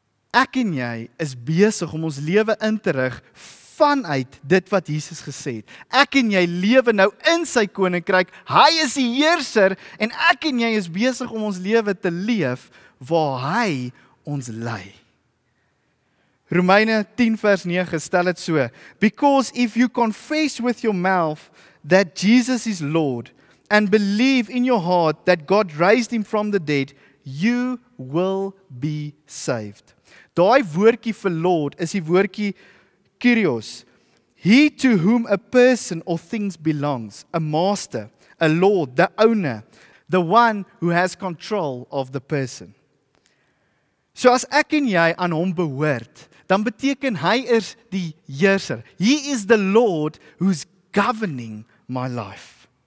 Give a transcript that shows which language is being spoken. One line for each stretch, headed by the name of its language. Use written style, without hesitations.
Afrikaans: Ek en jy is besig om ons lewe in te rig vanuit dit wat Jesus gesê het. Ek en jy lewe nou in sy koninkryk, hy is die heerser en ek en jy is besig om ons lewe te leef waar hy ons lei. Romeine 10 vers 9 stel dit so,
English: because if you confess with your mouth that Jesus is Lord and believe in your heart that God raised him from the dead, you will be saved.
Afrikaans: Daai woordjie vir Lord is die woordjie Kyrios.
English: He to whom a person or things belongs, a master, a lord, the owner, the one who has control of the person.
Afrikaans: So as ek en jy aan hom behoort, dan beteken hy is die heerser.
English: He is the Lord who's governing my life.